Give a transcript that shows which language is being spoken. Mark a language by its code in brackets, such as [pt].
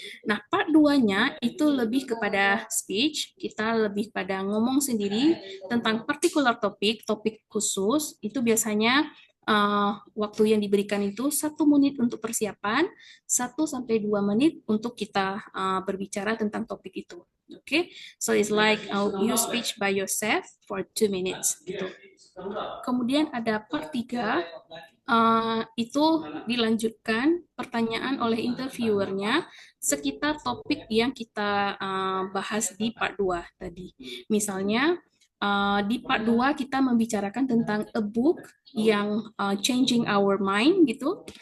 [id] Nah, part 2-nya itu lebih kepada speech, kita lebih pada ngomong sendiri tentang particular topik khusus, itu biasanya waktu yang diberikan itu 1 menit untuk persiapan, 1-2 menit untuk kita berbicara tentang topik itu. [en] Okay, so it's like you speech by yourself for 2 minutes [id] gitu. Kemudian ada part 3, itu dilanjutkan pertanyaan oleh interviewernya sekitar topik yang kita bahas di part 2 tadi. Misalnya, Di part 2 kita membicarakan tentang a book yang [en] changing our mind [id] gitu.